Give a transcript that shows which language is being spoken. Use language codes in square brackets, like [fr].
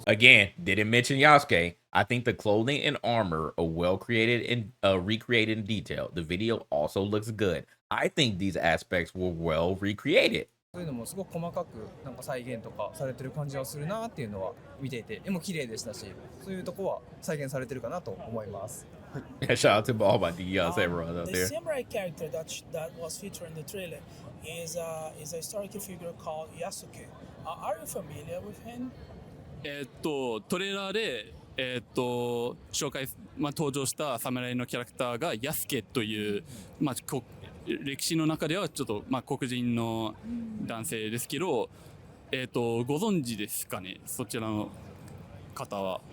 [en] Again, didn't mention Yasuke. I think the clothing and armor are well created and recreated in detail. The video also looks good. I think these aspects were well recreated. [ja] そういうのもすごく細かくなんか再現とかされてる感じはするなっていうのは見ていて、絵も綺麗でしたし、そういうとこは再現されてるかなと思います。 [en] Shout out to all my samurais out The there. samurai character that was featured in the trailer is a historical figure called Yasuke. Are you familiar with him? [ja] トレーラーで、紹介、登場した侍のキャラクターがヤスケという、歴史の中ではちょっと、黒人の男性ですけど、ご存知ですかね、そちらの方は。